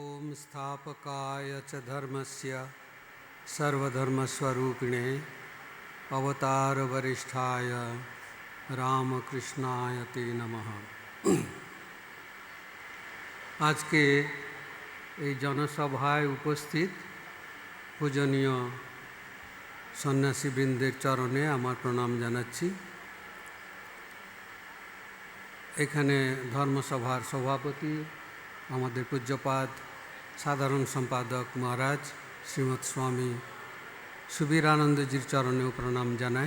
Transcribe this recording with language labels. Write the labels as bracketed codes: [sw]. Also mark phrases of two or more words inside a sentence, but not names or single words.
[sa] संस्थापकाय च धर्मस्य सर्वधर्मस्वरूपिणे अवतारवरिष्ठाय रामकृष्णाय ते नमः। [hi] आज के [bn] এই জনসভায় উপস্থিত পূজনীয় সন্ন্যাসীবৃন্দের চরণে আমার প্রণাম জানাচ্ছি। এখানে ধর্মসভার সভাপতি আমাদের পূজ্যপাদ সাধারণ সম্পাদক মহারাজ শ্রীমৎ স্বামী সুবীরানন্দজির চরণেও প্রণাম জানাই।